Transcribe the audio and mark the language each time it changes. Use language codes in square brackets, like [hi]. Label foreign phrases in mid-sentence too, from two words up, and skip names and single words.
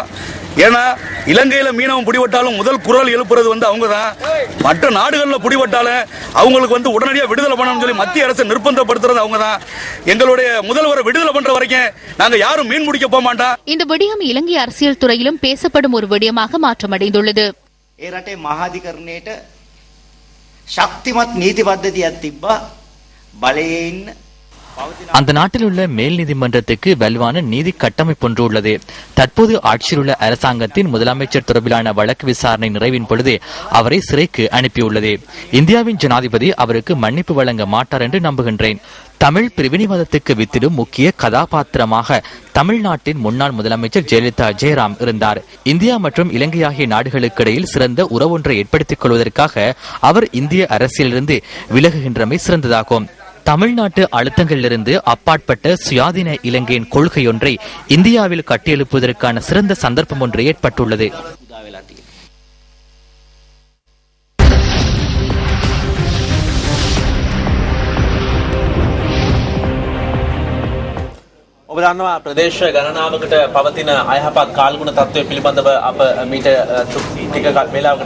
[ta] ஏன்னா இலங்கையில மீனவன் பிடிபட்டாலும் முதல் குரல் எழுப்புறது அவங்க தான். மற்ற நாடுகளில் பிடிபட்டாலும் அவங்களுக்கு உடனடியாக விடுதலை பண்ணணும்னு சொல்லி மத்திய அரசு நிர்பந்தப்படுத்துறது அவங்க தான். எங்களுடைய முதல்வரை விடுதலை பண்ற வரைக்கும் நாங்க யாரும் மீன் முடிக்க போக மாட்டோம். இந்த விடயம் இலங்கை அரசியல் துறையிலும் பேசப்படும் ஒரு விடயமாக மாற்றமடைந்துள்ளது. [si] ඒ රටේ මහාධිකරණයට ශක්තිමත් නීති පද්ධතියක් තිබ්බා. බලයේ ඉන්න [ta] அந்த நாட்டில் உள்ள மேல் நீதிமன்றத்துக்கு வலுவான நீதி கட்டமைப்பு ஒன்று உள்ளது. தற்போது ஆட்சியில் உள்ள அரசாங்கத்தின் முதலமைச்சர் தொடர்பிலான வழக்கு விசாரணை நிறைவின் பொழுது அவரை சிறைக்கு அனுப்பியுள்ளது. இந்தியாவின் ஜனாதிபதி அவருக்கு மன்னிப்பு வழங்க மாட்டார் என்று நம்புகின்றேன். தமிழ் பிரிவினைவாதத்துக்கு வித்திடும் முக்கிய கதாபாத்திரமாக தமிழ்நாட்டின் முன்னாள் முதலமைச்சர் ஜெயலலிதா ஜெயராம் இருந்தார். இந்தியா மற்றும் இலங்கை ஆகிய நாடுகளுக்கு இடையில் சிறந்த உறவொன்றை ஏற்படுத்திக் கொள்வதற்காக அவர் இந்திய அரசியலிருந்து விலகுகின்றமை சிறந்ததாகும். தமிழ்நாட்டு அழுத்தங்களிலிருந்து அப்பாற்பட்ட சுயாதீன இலங்கையின் கொள்கையொன்றை இந்தியாவில் கட்டியெழுப்புவதற்கான சிறந்த சந்தர்ப்பம் ஒன்று ஏற்பட்டுள்ளது. [si] ඔබ දන්නවා ප්‍රදේශ ගණනාවකට පවතින අයහපත් කාල්ගුණ තත්ත්වය පිළිබඳව අප මීට ටික වේලාවකට